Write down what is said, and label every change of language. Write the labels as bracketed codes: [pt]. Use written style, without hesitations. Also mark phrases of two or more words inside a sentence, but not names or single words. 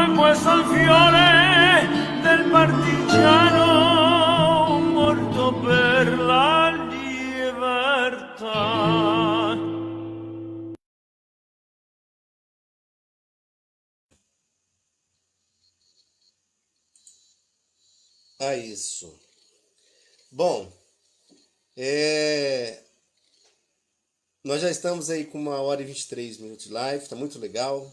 [it] E questo è il fiore del partigiano, morto per la libertà. [pt] Isso. Bom, nós já estamos aí com 1h23 de live, tá muito legal.